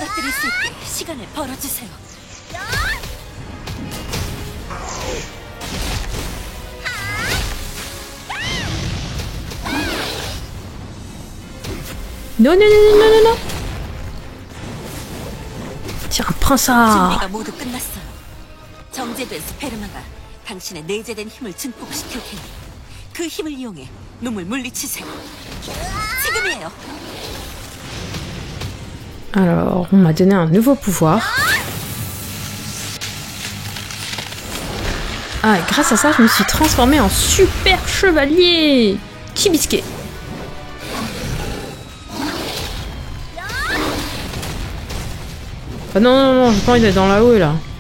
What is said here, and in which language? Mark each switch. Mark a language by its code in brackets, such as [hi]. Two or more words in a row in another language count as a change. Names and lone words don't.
[fr] Non, non, non, non, non, non. Tiens, prends ça. [ko] 당신의 내재된 힘을 증폭시킬 테니 그 힘을 이용해 놈을 물리치세요. 지금이에요. [fr] Alors, on m'a donné un nouveau pouvoir. Ah, et grâce à ça, je me suis transformée en super chevalier. Kibisque. Ah non, non, non, j'ai pas envie d'être dans la haut là.